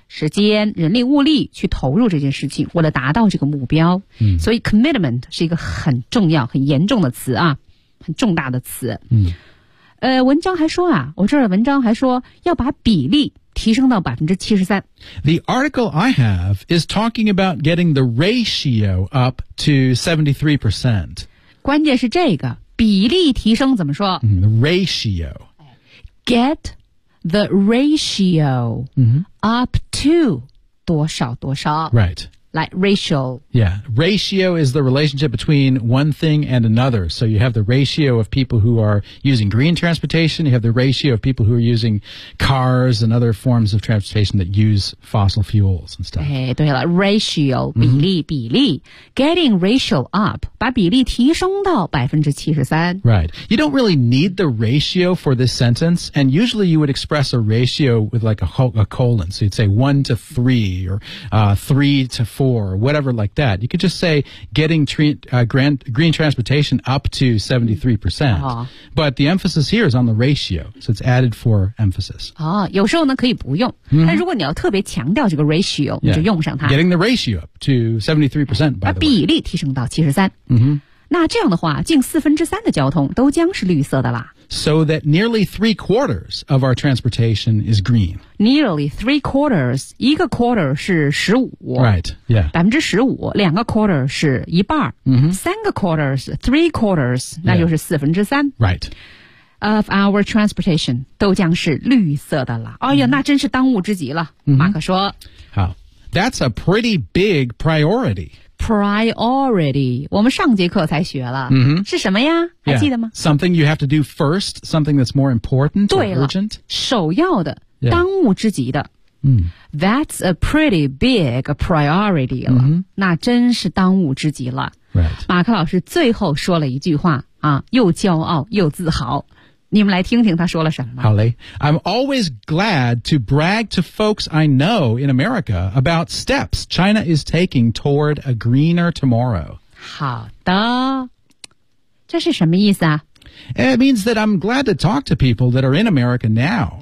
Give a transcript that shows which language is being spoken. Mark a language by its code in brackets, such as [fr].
[zh] 时间人力物力去投入这件事情为了达到这个目标、 mm-hmm. 所以 commitment 是一个很重要很严重的词啊很重大的词、嗯、文章还说啊我这儿的文章还说要把比例提升到 73% [en] The article I have is talking about getting the ratio up to 73% [zh] 关键是这个比例提升怎么说、 [en] 嗯、Ratio Get the ratio、嗯、 up to [zh] 多少多少 [en] Right Like ratio. Yeah. Ratio is the relationship between one thing and another. So you have the ratio of people who are using green transportation. You have the ratio of people who are using cars and other forms of transportation that use fossil fuels and stuff. [zh] 哎，对了 ,ratio, 比例、mm-hmm. 比例 [en] Getting ratio up, [zh] 把比例提升到 73%. [en] Right. You don't really need the ratio for this sentence. And usually you would express a ratio with like a colon. So you'd say 1:3 or 3:4 or whatever like that. You could just say getting green transportation up to 73%.、 Uh-huh. But the emphasis here is on the ratio. So it's added for emphasis. [zh] Oh, 有时候呢可以不用、 mm-hmm. 但如果你要特别强调这个 ratio,、 [en] yeah. [zh] 你就用上它。 [en] Getting the ratio up to 73%, by the way. [zh] 把比例提升到 73%、 mm-hmm. 那这样的话近四分之三的交通都将是绿色的啦。 [en] So that nearly 3/4 of our transportation is green. Nearly 3/4. [zh] 一个 quarter 是15%. [en] Right, yeah. [zh] 15%, 两个 quarter 是一半。 Mm-hmm. 三个 quarter 是 3/4, 那就是四分之三。 [en] Right. Of our transportation [zh] 都将是绿色的了。哎呀、mm-hmm. 那真是当务之急了、 mm-hmm. 马克说。 [en] 好。That's a pretty big priority. [zh] Priority. 我们上节课才学了、 mm-hmm. 是什么呀还记得吗、 [en] yeah. Something you have to do first. Something that's more important or urgent. [zh] 首要的、 [en] yeah. [zh] 当务之急的、 mm-hmm. [en] That's a pretty big priority 了、 mm-hmm. [zh] 那真是当务之急了、 [en] right. [zh] 马克老师最后说了一句话、啊、又骄傲又自豪你们来听听他说了什么。好嘞。 [en] I'm always glad to brag to folks I know in America about steps China is taking toward a greener tomorrow. [zh] 好的。这是什么意思啊 [en] It means that I'm glad to talk to people that are in America now.